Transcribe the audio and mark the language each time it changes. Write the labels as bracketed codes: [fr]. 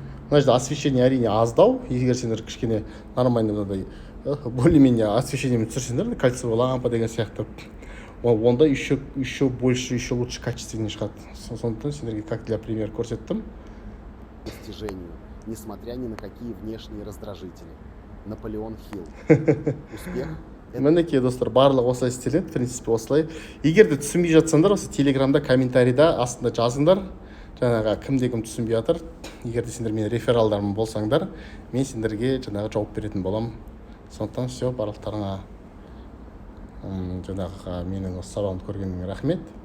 [kk] Мына жерде освещение әрине аздау, егер сендер кішкене нормальный мынадай [ru] более-менее [kk] освещениемен түсірсеңдер, кольцевой лампа деген сияқты, онда [ru] еще больше, еще лучше качественнее [kk] шығады. Сондықтан сендерге [ru] как для пример [kk] көрсеттім. [ru] Достижению, несмотря ни на какие внешние раздражители. Наполеон Хилл. Успех. [kk] Мінекей достар, барлығы осылай істеледі, [ru] в принципе [kk] осылай. Егер де түсінбей жатсаңдар, осы телеграмда комментарийда астында жазыңдар. Жаңағы кімде-кім түсінбей жатыр. Егер де сендер менің рефералдарым болсаңдар, мен сендерге жаңағы жауап беретін боламын. Сондықтан [ru] все, [kk] барлықтарыңа жаңағы менің осы сабағымды көргеніңе рахмет.